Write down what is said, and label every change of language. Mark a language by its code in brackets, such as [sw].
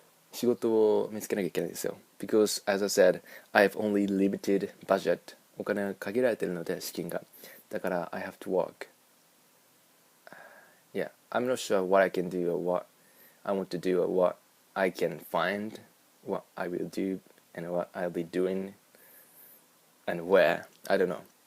[ja] 仕事を見つけなきゃいけないんですよ。 [en] Because as I said, I have only limited budget。 [ja] お金が限られているので、資金が。だから [en] I have to work. Yeah, I'm not sure what I can do or what I want to do or what I can find, what I will do and what I'll be doing and where. I don't know.